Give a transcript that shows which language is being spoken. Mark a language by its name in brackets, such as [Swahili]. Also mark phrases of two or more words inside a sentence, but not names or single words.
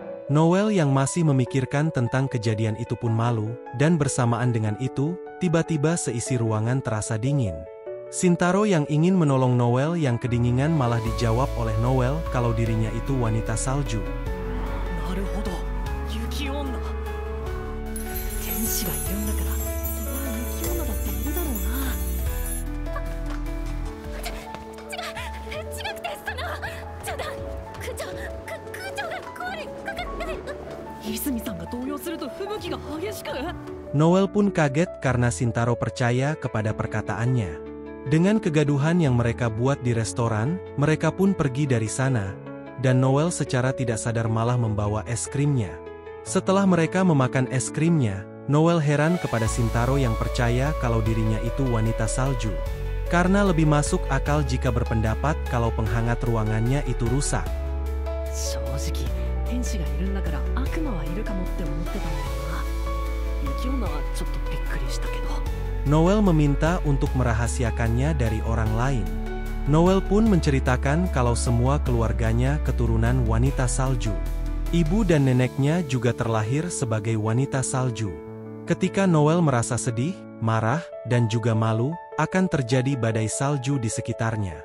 [Indonesian] Noel yang masih memikirkan tentang kejadian itu pun malu, dan bersamaan dengan itu, tiba-tiba seisi ruangan terasa dingin. Shintaro yang ingin menolong Noel yang kedinginan malah dijawab oleh Noel kalau dirinya itu wanita salju. [Japanese] なるほど、雪女. 天使がいるんだから、そりゃ雪女だっているだろうな。違くて、冗談。空調が壊れかかって。泉さんが動揺すると吹雪が激しく。 [Indonesian] Noel pun kaget karena Shintaro percaya kepada perkataannya. Dengan kegaduhan yang mereka buat di restoran, mereka pun pergi dari sana, dan Noel secara tidak sadar malah membawa es krimnya. Setelah mereka memakan es krimnya, Noel heran kepada Shintaro yang percaya kalau dirinya itu wanita salju. Karena lebih masuk akal jika berpendapat kalau penghangat ruangannya itu rusak. [Japanese] 正直、天使がいるんだから悪魔はいるかもって思ってたんだよな。雪女はちょっとびっくりしたけど。 [Indonesian] Noel meminta untuk merahasiakannya dari orang lain. Noel pun menceritakan kalau semua keluarganya keturunan wanita salju. Ibu dan neneknya juga terlahir sebagai wanita salju. Ketika Noel merasa sedih, marah, dan juga malu, akan terjadi badai salju di sekitarnya.